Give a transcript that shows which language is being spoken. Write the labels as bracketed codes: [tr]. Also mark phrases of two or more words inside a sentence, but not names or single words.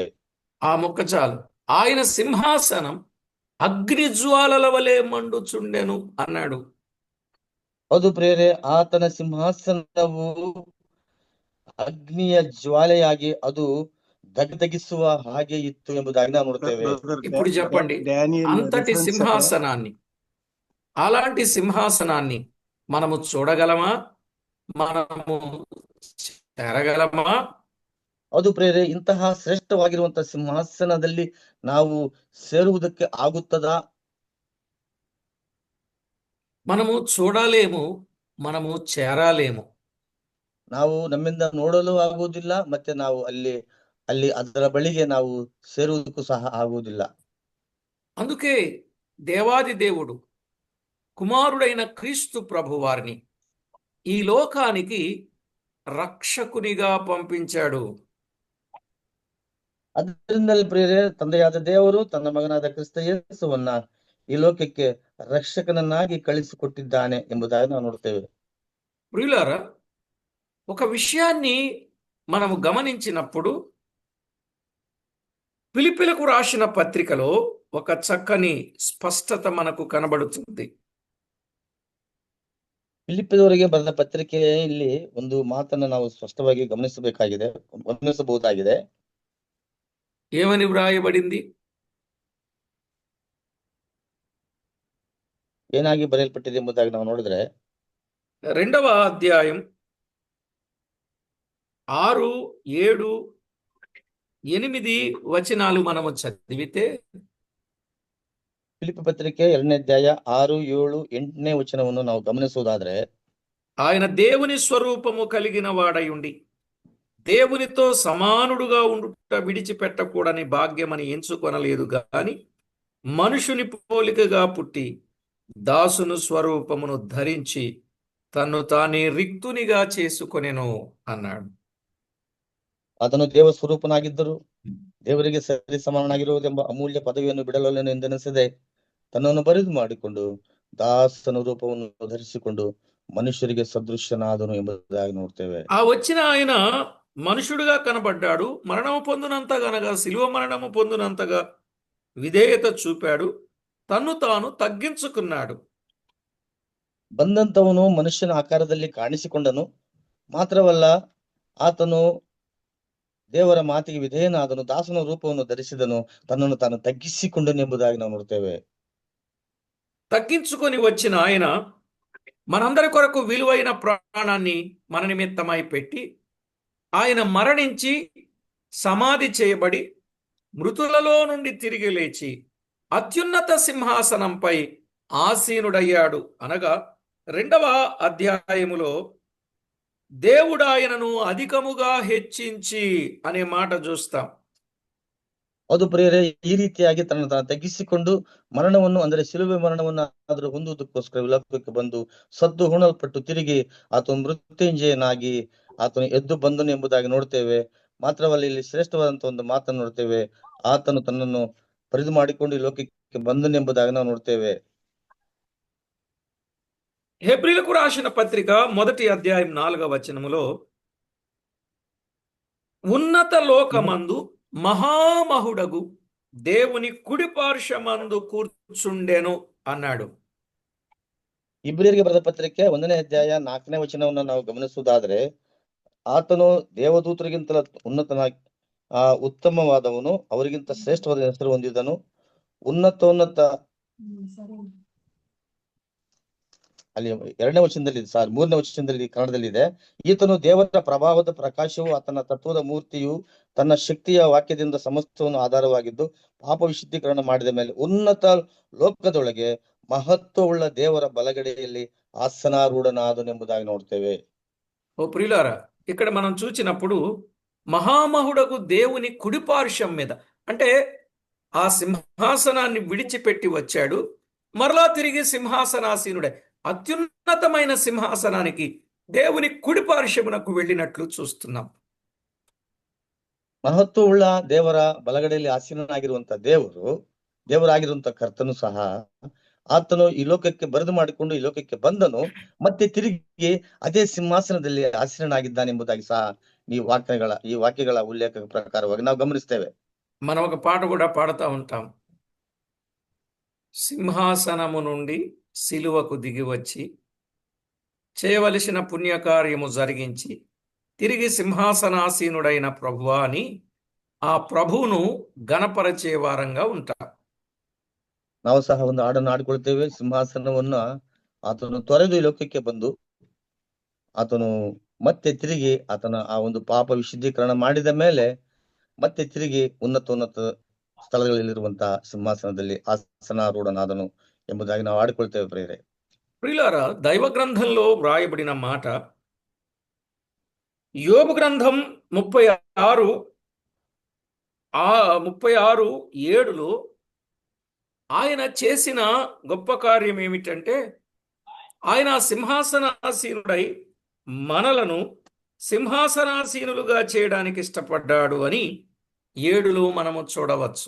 [te] ఆ మొక్క చాలు. ఆయన సింహాసనం అగ్నిజ్వాలల వలె మండుచుండెను అన్నాడు. [kn] ಹೌದು ಪ್ರಿಯರೇ, ಆತನ ಸಿಂಹಾಸನವು ಅಗ್ನಿಯ ಜ್ವಾಲೆಯಾಗಿ ಅದು ದಗದಗಿಸುವ ಹಾಗೆ ಇತ್ತು ಎಂಬುದಾಗಿ ನಾವು ನೋಡ್ತೇವೆ. [te] ఇప్పుడు చెప్పండి, అంతటి సింహాసనాన్ని, అలాంటి సింహాసనాన్ని మనము చూడగలమా? మనము చేరగలమా? [kn] ಹೌದು ಪ್ರೇರೆ, ಇಂತಹ ಶ್ರೇಷ್ಠವಾಗಿರುವಂತಹ ಸಿಂಹಾಸನದಲ್ಲಿ ನಾವು ಸೇರುವುದಕ್ಕೆ ಆಗುತ್ತದಾ? [te] మనము చూడలేము, మనము చేరలేము. [kn] ನಾವು ನಮ್ಮಿಂದ ನೋಡಲು ಆಗುವುದಿಲ್ಲ, ಮತ್ತೆ ನಾವು ಅಲ್ಲಿ ಅಲ್ಲಿ ಅದರ ಬಳಿಗೆ ನಾವು ಸೇರುವುದಕ್ಕೂ ಸಹ ಆಗುವುದಿಲ್ಲ. [te] అందుకే దేవాది దేవుడు కుమారుడైన క్రీస్తు ప్రభువారిని ఈ లోకానికి రక్షకునిగా పంపించాడు. [kn] ಅದರಿಂದಲೇ ಪ್ರಿಯರೇ, ತಂದೆಯಾದ ದೇವರು ತನ್ನ ಮಗನಾದ ಕ್ರಿಸ್ತ ಯೇಸುವನ್ನ ಈ ಲೋಕಕ್ಕೆ ರಕ್ಷಕನನ್ನಾಗಿ ಕಳಿಸಿಕೊಟ್ಟಿದ್ದಾನೆ ಎಂಬುದಾಗಿ ನಾವು ನೋಡ್ತೇವೆ. [te] ప్రియులారా, ఒక విషయాన్ని మనము గమనించినప్పుడు ఫిలిప్పీలకు రాసిన పత్రికలో ఒక చక్కని స్పష్టత మనకు కనబడుతుంది. [kn] ಫಿಲಿಪ್ಪದವರಿಗೆ ಬರೆದ ಪತ್ರಿಕೆಯಲ್ಲಿ ಒಂದು ಮಾತನ್ನ ನಾವು ಸ್ಪಷ್ಟವಾಗಿ ಗಮನಿಸಬಹುದಾಗಿದೆ. [te] ఏమని వ్రాయబడింది? [kn] ಏನಾಗಿ ಬರೆಯಲ್ಪಟ್ಟಿದೆ ಎಂಬುದಾಗಿ ನಾವು ನೋಡಿದ್ರೆ [te] 2వ అధ్యాయం 6, 7, 8 వచనాలు మనము చదివితే [kn] ಫಿಲಿಪ್ಪ ಪತ್ರಿಕೆ 2ನೇ ಅಧ್ಯಾಯ 6, 7, 8ನೇ ವಚನವನ್ನು ನಾವು ಗಮನಿಸುವುದಾದ್ರೆ, [te] ఆయన దేవుని స్వరూపము కలిగిన వాడయుండి దేవునితో సమానుడుగా ఉండుట విడిచిపెట్టకూడని భాగ్యమని ఎంచుకొనలేదు గాని మనుషుని పోలికగా పుట్టి దాసును స్వరూపమును ధరించి తన్ను తానే రిక్తునిగా చేసుకొనెను అన్నాడు. [kn] ಆತನು ದೇವ ಸ್ವರೂಪನಾಗಿದ್ದರು, ದೇವರಿಗೆ ಸರಿ ಸಮಾನನಾಗಿರುವುದೆಂಬ ಅಮೂಲ್ಯ ಪದವಿಯನ್ನು ಬಿಡಲೊಲ್ಲೆನು ಎಂದೆನಿಸದೆ ತನ್ನನ್ನು ಬರಿದು ಮಾಡಿಕೊಂಡು ದಾಸನ ರೂಪವನ್ನು ಧರಿಸಿಕೊಂಡು ಮನುಷ್ಯರಿಗೆ ಸದೃಶ್ಯನಾದನು ಎಂಬುದಾಗಿ ನೋಡ್ತೇವೆ. [te] ఆ వచ్చిన ఆయన మనుషుడుగా కనబడ్డాడు. మరణము పొందినంతగా శిలువ మరణము పొందినంతగా విధేయత చూపాడు. తన్ను తాను తగ్గించుకున్నాడు. [kn] ಬಂದಂತವನು ಮನುಷ್ಯನ ಆಕಾರದಲ್ಲಿ ಕಾಣಿಸಿಕೊಂಡನು. ಮಾತ್ರವಲ್ಲ, ಆತನು ದೇವರ ಮಾತಿಗೆ ವಿಧೇಯನಾದನು, ದಾಸನ ರೂಪವನ್ನು ಧರಿಸಿದನು, ತನ್ನನ್ನು ತಾನು ತಗ್ಗಿಸಿಕೊಂಡನು ಎಂಬುದಾಗಿ ನಾವು ನೋಡ್ತೇವೆ. [te] తగ్గించుకొని వచ్చిన ఆయన మనందరి కొరకు విలువైన ప్రాణాన్ని మన నిమిత్తమై పెట్టి ఆయన మరణించి సమాధి చేయబడి మృతులలో నుండి తిరిగి లేచి అత్యున్నత సింహాసనంపై ఆసీనుడయ్యాడు. అనగా 2వ అధ్యాయములో దేవుడు ఆయనను అధికముగా హెచ్చించి అనే మాట చూస్తాం. [kn] ಅದು ಪ್ರಿಯರೇ, ಈ ರೀತಿಯಾಗಿ ತನ್ನನ್ನು ತಾನು ತಗ್ಗಿಸಿಕೊಂಡು ಮರಣವನ್ನು, ಅಂದರೆ ಶಿಲುಬೆ ಮರಣವನ್ನು ಆದರೂ ಹೊಂದುವುದಕ್ಕೋಸ್ಕರ ವಿಲೋಕಕ್ಕೆ ಬಂದು ಸದ್ದು ಹೂಣಲ್ಪಟ್ಟು ತಿರುಗಿ ಆತನು ಮೃತ್ಯುಂಜಯನಾಗಿ ಆತನು ಎದ್ದು ಬಂದನು ಎಂಬುದಾಗಿ ನೋಡ್ತೇವೆ. ಮಾತ್ರವಲ್ಲ, ಇಲ್ಲಿ ಶ್ರೇಷ್ಠವಾದಂತಹ ಒಂದು ಮಾತನ್ನು ನೋಡ್ತೇವೆ, ಆತನು ತನ್ನನ್ನು ಪರಿದು ಮಾಡಿಕೊಂಡು ಈ ಲೋಕಕ್ಕೆ ಬಂದನು ಎಂಬುದಾಗಿ ನಾವು ನೋಡ್ತೇವೆ. [te] హెబ్రీలకు రాసిన పత్రిక 1వ అధ్యాయం 4వ వచనములో ఉన్నత లోకమందు మహామహుడగు దేవుని కుడి పార్శ్వమందు కూర్చుండెను అన్నాడు. [kn] ಇಬ್ರಿಯರಿಗೆ ಬರೆದ ಪತ್ರಿಕೆ 1ನೇ ಅಧ್ಯಾಯ 4ನೇ ವಚನವನ್ನು ನಾವು ಗಮನಿಸುವುದಾದ್ರೆ, ಆತನು ದೇವದೂತರಿಗಿಂತಲೂ ಉನ್ನತನಾಗಿ ಉತ್ತಮವಾದವನು, ಅವರಿಗಿಂತ ಶ್ರೇಷ್ಠವಾದ ಹೆಸರು ಹೊಂದಿದನು. ಉನ್ನತೋನ್ನತ ಅಲ್ಲಿ 2ನೇ ವಚನದಲ್ಲಿ, 3ನೇ ವಚನದಲ್ಲಿ ಕನ್ನಡದಲ್ಲಿ ಇದೆ, ಈತನು ದೇವರ ಪ್ರಭಾವದ ಪ್ರಕಾಶವು, ಆತನ ತತ್ವದ ಮೂರ್ತಿಯು, ತನ್ನ ಶಕ್ತಿಯ ವಾಕ್ಯದಿಂದ ಸಮಸ್ತವನ್ನು ಆಧಾರವಾಗಿದ್ದು ಪಾಪ ವಿಶುದ್ಧೀಕರಣ ಮಾಡಿದ ಮೇಲೆ ಉನ್ನತ ಲೋಕದೊಳಗೆ ಮಹತ್ವವುಳ್ಳ ದೇವರ ಬಲಗಡೆಯಲ್ಲಿ ಆಸನಾರೂಢನಾದನು ಎಂಬುದಾಗಿ ನೋಡ್ತೇವೆ. [te] ఓ ప్రియులారా, ఇక్కడ మనం చూచినప్పుడు మహామహుడకు దేవుని కుడిపార్శ్వం మీద, అంటే ఆ సింహాసనాన్ని విడిచిపెట్టి వచ్చాడు, మరలా తిరిగి సింహాసనాసీనుడే అత్యున్నతమైన సింహాసనానికి దేవుని కుడిపార్శ్వమునకు వెళ్ళినట్లు చూస్తున్నాం. [kn] ಮಹತ್ವವುಳ್ಳ ದೇವರ ಬಲಗಡೆಯಲ್ಲಿ ಆಸೀನನಾಗಿರುವಂತ ದೇವರಾಗಿರುವಂತ ಕರ್ತನು ಸಹ ಆತನು ಈ ಲೋಕಕ್ಕೆ ಬರೆದು ಮಾಡಿಕೊಂಡು ಈ ಲೋಕಕ್ಕೆ ಬಂದನು, ಮತ್ತೆ ತಿರುಗಿ ಅದೇ ಸಿಂಹಾಸನದಲ್ಲಿ ಆಸೀನನಾಗಿದ್ದಾನೆ ಎಂಬುದಾಗಿ ಸಹ ಈ ವಾಕ್ಯಗಳ ಉಲ್ಲೇಖ ಪ್ರಕಾರವಾಗಿ ನಾವು ಗಮನಿಸ್ತೇವೆ. [te] మనం ఒక పాట కూడా పాడుతూ ఉంటాం. సింహాసనము నుండి సిలువకు దిగి వచ్చి చేయవలసిన పుణ్యకార్యము జరిగించి తిరిగి సింహాసనాసీనుడైన ప్రభువా అని ఆ ప్రభువును గణపరచే వారంగా ఉంటాం. [kn] ನಾವು ಸಹ ಒಂದು ಹಾಡನ್ನು ಹಾಡಿಕೊಳ್ತೇವೆ, ಸಿಂಹಾಸನವನ್ನ ಆತನು ತೊರೆದು ಈ ಲೋಕಕ್ಕೆ ಬಂದು ಆತನು ಮತ್ತೆ ತಿರುಗಿ ಆತನ ಆ ಒಂದು ಪಾಪ ವಿಶುದ್ಧೀಕರಣ ಮಾಡಿದ ಮೇಲೆ ಮತ್ತೆ ತಿರುಗಿ ಉನ್ನತ ಸ್ಥಳಗಳಲ್ಲಿರುವಂತಹ ಸಿಂಹಾಸನದಲ್ಲಿ ಆಸನಾರೂಢನಾದನು ಎಂಬುದಾಗಿ ನಾವು ಆಡಿಕೊಳ್ತೇವೆ ಪ್ರಿಯರೇ. [te] ప్రియులారా, దైవ గ్రంథంలో వ్రాయబడిన మాట యోబు గ్రంథం 36 36:7లో ఆయన చేసిన గొప్ప కార్యం ఏమిటంటే, ఆయన సింహాసనాసీనుడై మనలను సింహాసనాసీనులుగా చేయడానికి ఇష్టపడ్డాడు అని 7లో మనము చూడవచ్చు.